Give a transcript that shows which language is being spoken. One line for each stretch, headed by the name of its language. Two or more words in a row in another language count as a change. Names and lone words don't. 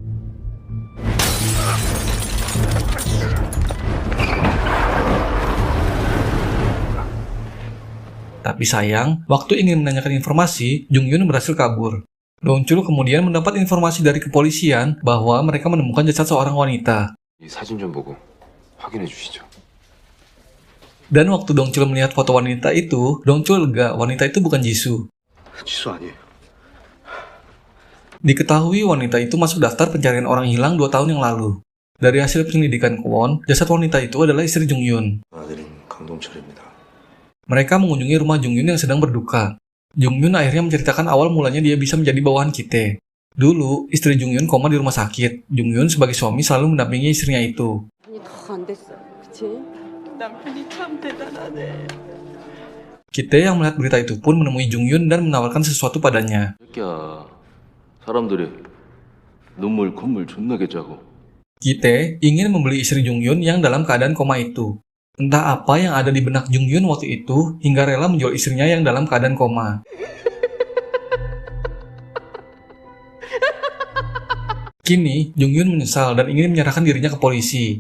Indonesian: Tapi sayang, waktu ingin menanyakan informasi, Jungyun berhasil kabur. Dongchul kemudian mendapat informasi dari kepolisian bahwa mereka menemukan jasad seorang wanita.
Korean: 이 사진 좀 보고 확인해 주시죠.
Indonesian: Dan waktu Dongchul melihat foto wanita itu, Dongchul lega wanita itu bukan Jisoo.
Korean: 지수 아니에요.
Indonesian: Diketahui wanita itu masuk daftar pencarian orang hilang 2 tahun yang lalu. Dari hasil penyelidikan Kwon, jasad wanita itu adalah istri Jungyun.
Korean: 아들인 강동철입니다.
Indonesian: Mereka mengunjungi rumah Jungyun yang sedang berduka. Jungyun akhirnya menceritakan awal mulanya dia bisa menjadi bawahan Kite. Dulu, istri Jungyun koma di rumah sakit. Jungyun sebagai suami selalu mendampingi istrinya itu. Kite yang melihat berita itu pun menemui Jungyun dan menawarkan sesuatu padanya.
Korean: 새끼야, 사람들이 눈물 콧물 존나게 짜고.
Indonesian: Kite ingin membeli istri Jungyun yang dalam keadaan koma itu. Entah apa yang ada di benak Jungyun waktu itu hingga rela menjual istrinya yang dalam keadaan koma. Kini, Jungyun menyesal dan ingin menyerahkan dirinya ke polisi.